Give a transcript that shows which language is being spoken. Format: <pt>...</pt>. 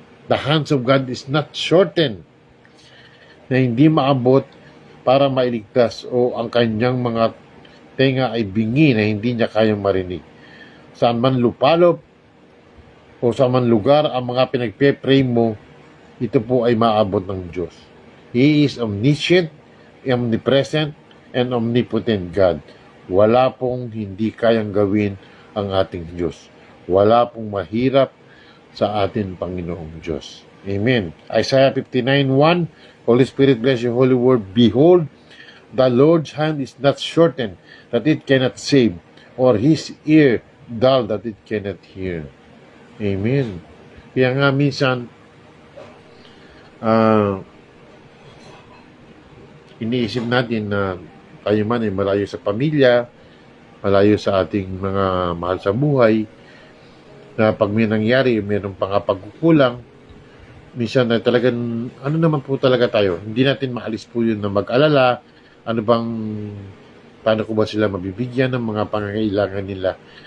<en>The hands of God is not shortened,</en> <tl>na hindi maabot para mailigtas, o ang kanyang mga tenga ay bingi na hindi niya kayang marinig. Saan man lupalop o sa man lugar ang mga pinagpe-pray mo, ito po ay maabot ng Diyos.</tl> <en>He is omniscient, omnipresent, and omnipotent God.</en> <tl>Wala pong hindi kayang gawin ang ating Diyos. Wala pong mahirap sa atin Panginoong Diyos. Amen.</tl> <en>Isaiah 59:1, Holy Spirit bless your holy word. Behold, the Lord's hand is not shortened, that it cannot save, or his ear dull, that it cannot hear. Amen.</en> <tl>Kaya nga minsan, iniisip natin na tayo man ay malayo sa pamilya, malayo sa ating mga mahal sa buhay, na pag may nangyari, mayroong pang pagkukulang, minsan na talagang, ano naman po talaga tayo, hindi natin maalis po yun na mag-alala, paano ko ba sila mabibigyan ng mga pangangailangan nila.</tl>